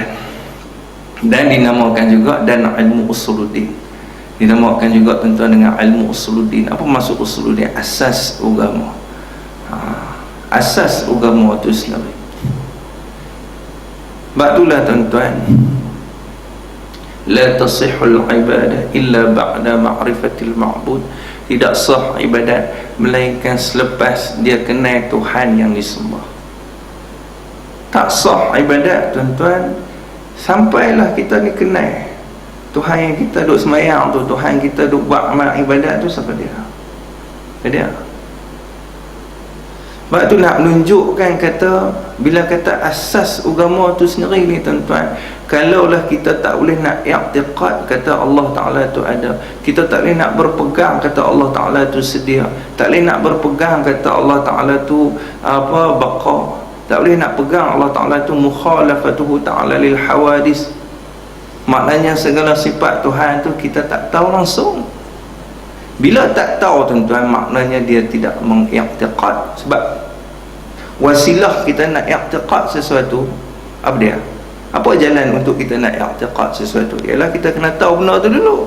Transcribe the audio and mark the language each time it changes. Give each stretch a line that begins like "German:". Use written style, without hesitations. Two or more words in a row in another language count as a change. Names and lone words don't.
Malay: Dan dinamakan juga dan ilmu usuluddin. Dinamakan juga tuan-tuan dengan ilmu usuluddin. Apa maksud usuluddin? Asas agama. Asas agama itu Islam. Sebab itulah tuan-tuan,
Arabic: لا تصح العبادة إلا بعد معرفة المعبود.
Malay: Tidak sah ibadat melainkan selepas dia kenal Tuhan yang disembah. Tak sah ibadat tuan-tuan sampailah kita ni kenal Tuhan yang kita duk semayang tu, Tuhan kita duk buat amal ibadat tu, siapa dia? Dia. Sebab tu nak menunjukkan kata, bila kata asas agama tu sendiri ni tuan-tuan, kalaulah kita tak boleh nak i'tiqad kata Allah Ta'ala tu ada, kita tak boleh nak berpegang kata Allah Ta'ala tu sedia, tak boleh nak berpegang kata Allah Ta'ala tu baqa, tak boleh nak pegang Allah Ta'ala tu
Arabic: مخالفته تعالى للحوادث.
Malay: Maknanya segala sifat Tuhan tu kita tak tahu langsung. Bila tak tahu tuan-tuan, maknanya dia tidak mengiktiqad. Sebab wasilah kita nak iktiqad sesuatu, apa dia? Apa jalan untuk kita nak iktiqad sesuatu? Ialah kita kena tahu benda tu dulu.